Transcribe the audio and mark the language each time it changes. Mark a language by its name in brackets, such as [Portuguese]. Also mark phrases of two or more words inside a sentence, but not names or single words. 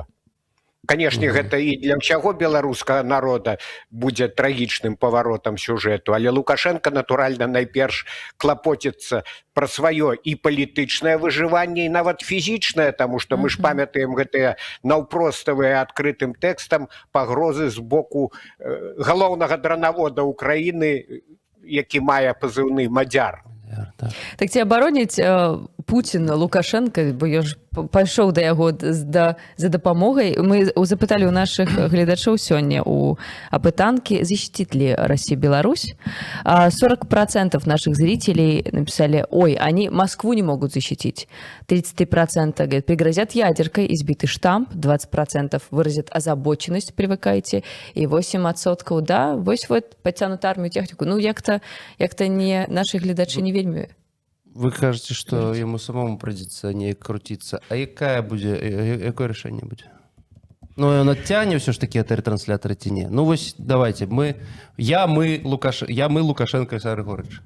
[Belarusian] Канешне, гэта і для ўсяго беларускага народа будзе трагічным паваротам сюжэту, але Лукашенко, натуральна, найперш клапоціцца пра сваё і палітычнае выжыванне, і нават фізічнае, таму што мы ж памятаем гэтыя наўпроставыя адкрытым тэкстам пагрозы з боку галоўнага дранавода Украіны, які мае пазыўны «Мадзяр». Так ці абароніць Пуцін Лукашенко, бо я ж пайшоў да яго за дапамогай. Мы запыталі ў нашых гледачоў сёння у апытанкі, [Russian] защитит ли Россия Беларусь. 40% наших зрителей написали: ой, они Москву не могут защитить. 33% говорят, пригрозят ядеркой, избитый штамп. 20% выразят озабоченность, привыкайте. И 8% да, вось вот потянут армию, технику. [Belarusian] Як-то не наши гледачи не вельмі. Вы кажаце, што яму самому прыйдзецца неяк круціцца. А якое рашэнне будзе? Ён адцягне ўсё ж такі ад рэтрансляторы ці не? [Russian] Вось давайте, мы Лукашенко Александр Григорьевич.